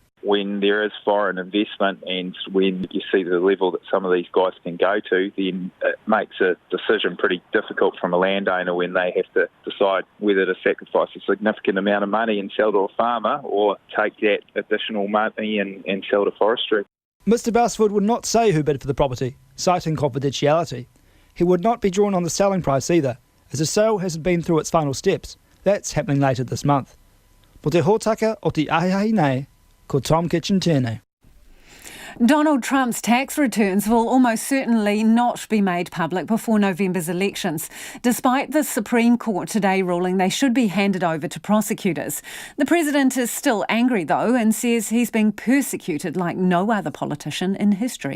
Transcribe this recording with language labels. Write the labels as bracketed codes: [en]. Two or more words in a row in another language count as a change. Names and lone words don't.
[en] When there is foreign investment and when you see the level that some of these guys can go to, then it makes a decision pretty difficult from a landowner when they have to decide whether to sacrifice a significant amount of money and sell to a farmer or take that additional money and sell to forestry. Mr Bousfield would not say who bid for the property, citing confidentiality. He would not be drawn on the selling price either, as the sale hasn't been through its final steps. That's happening later this month. [mi] Mo te hōtaka o te ahiahi nei, ko Tom Kitchen tēnei. [en] Donald Trump's tax returns will almost certainly not be made public before November's elections, despite the Supreme Court today ruling they should be handed over to prosecutors. The president is still angry, though, and says he's being persecuted like no other politician in history.